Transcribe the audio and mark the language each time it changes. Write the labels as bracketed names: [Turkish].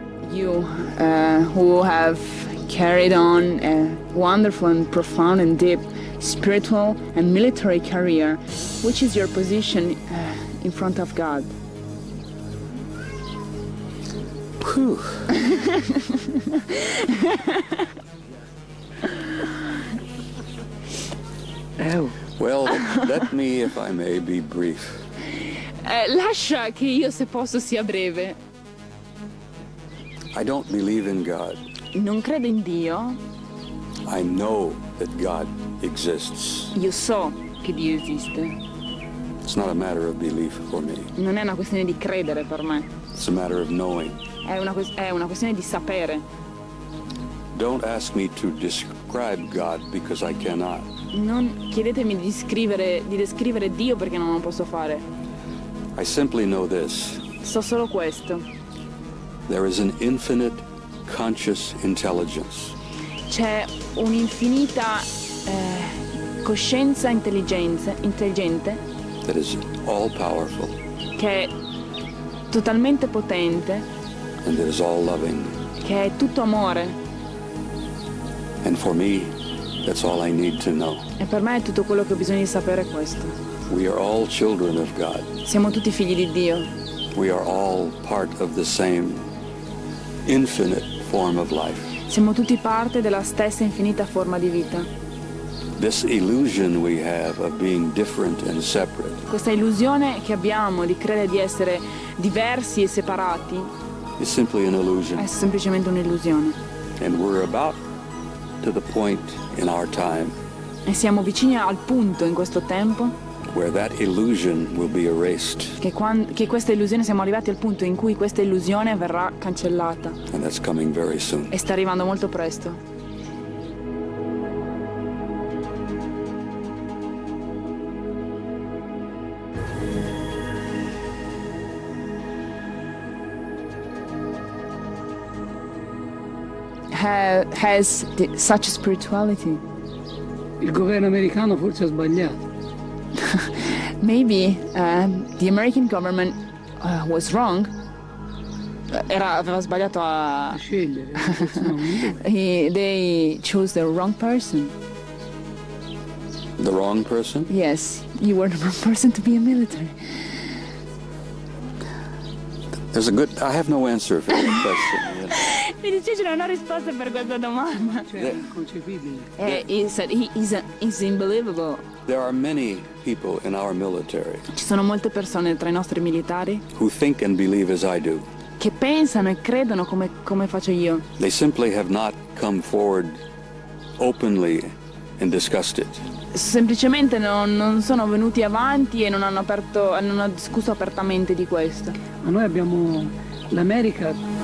[English] You who have carried on a wonderful and profound and deep spiritual and military career, which is your position in front of God? Whew. Well, let me, if I may, be brief. [Italian] Lascia che io, se posso, sia breve. [English] I don't believe in God. [Italian] Non credo in Dio. [English] I know that God exists. [Italian] Io so che Dio esiste. [English] It's not a matter of belief for me. [Italian] Non è una questione di credere per me. [English] It's a matter of knowing. [Italian] È una questione di sapere. [English] Don't ask me to describe God because I cannot. [Italian] Non chiedetemi di descrivere Dio perché non lo posso fare. [English] I simply know this. [Italian] So solo questo. [English] There is an infinite conscious intelligence. [Italian] C'è un'infinita coscienza intelligente [English] That is all powerful. [Italian] Che è totalmente potente. [English] And that is all loving. [Italian] Che è tutto amore. [English] And for me, that's all I need to know. [Italian] E per me è tutto quello che ho bisogno di sapere è questo. [English] We are all children of God. [Italian] Siamo tutti figli di Dio. [English] We are all part of the same infinite form of life. [Italian] Siamo tutti parte della stessa infinita forma di vita. [English] This illusion we have of being different and separate. [Italian] Questa illusione che abbiamo di credere di essere diversi e separati [English] is simply an illusion. [Italian] È semplicemente un'illusione. [English] And we're about to the point in our time [Italian] E siamo vicini al punto in questo tempo [English] where that illusion will be erased. [Italian] Che questa illusione, siamo arrivati al punto in cui questa illusione verrà cancellata. [English] And that's coming very soon. [Italian] E sta arrivando molto presto. [English] Has such a spirituality. [Italian] Il governo americano forse ha sbagliato. [English] Maybe the American government was wrong. [Italian] Aveva sbagliato a scegliere. [English] They chose the wrong person. The wrong person? Yes, you were the wrong person to be a military. I have no answer for that question. [Italian] Mi dice non ho risposta per questa domanda. Cioè, è inconcepibile. [English] He said he's unbelievable. There are many people in our military [Italian] Ci sono molte persone tra i nostri militari [English] who think and believe as I do. [Italian] che pensano e credono come faccio io. [English] They simply have not come forward openly and discussed it. [Italian] Semplicemente non sono venuti avanti e non hanno discusso apertamente di questo. Ma noi abbiamo l'America.